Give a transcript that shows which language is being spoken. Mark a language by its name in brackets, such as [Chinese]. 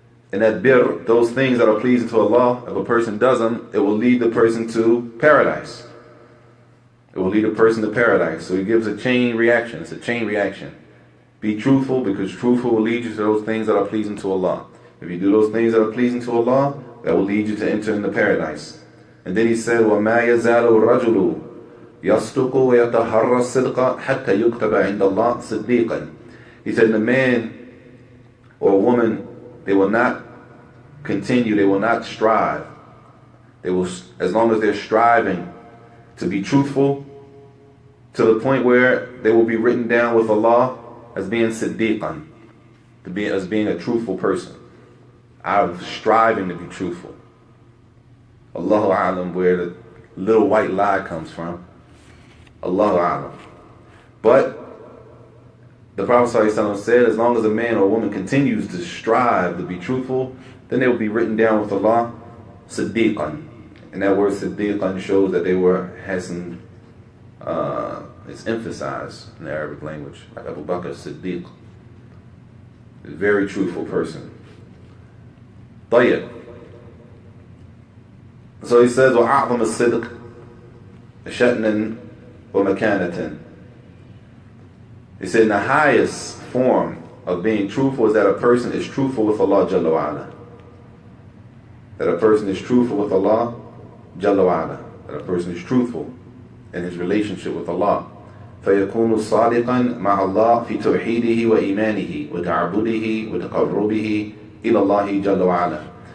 [English] And that bir, those things that are pleasing to Allah, if a person does them, it will lead the person to paradise. It will lead a person to paradise. So he gives a chain reaction. It's a chain reaction. Be truthful, because truthful will lead you to those things that are pleasing to Allah. If you do those things that are pleasing to Allah, that will lead you to enter into paradise. And then he said, [Arabic] وَمَا يَزَالُ الرَّجُلُ يَصْدُقُ وَيَتَحَرَّى الصِّدْقَ حَتَّى يُكْتَبَ عِنْدَ اللَّهِ صِدِّيقًا. [English] He said, the man or woman, they will not continue, they will not strive. They will, as long as they're striving to be truthful, to the point where they will be written down with Allah as being siddiqan, as being a truthful person, out of striving to be truthful. Allahu a'lam where the little white lie comes from. Allahu a'lam. But the Prophet ﷺ said, as long as a man or woman continues to strive to be truthful, then they will be written down with Allah siddiqan. And that word siddiqan shows that they had some, it's emphasized in the Arabic language, like Abu Bakr Siddiq, a very truthful person. [Arabic] طيب. [English] So he says, [Arabic] وَأَعْظَمَ الصِّدْقِ شَأْنًا وَمَكَانَةً. [English] He said, the highest form of being truthful is that a person is truthful with Allah Jalla wa'ala. That a person is truthful with Allah Jalla wa'ala. That a person is truthful in his relationship with Allah. [Arabic] فَيَكُونُ صَادِقًا مَعَ اللَّهِ فِي تَوْحِيدِهِ وَإِيمَانِهِ وَتَعَبُدِهِ وَتَقَرُّبِهِ إِلَى اللَّهِ جَلَّ وَعَلَى.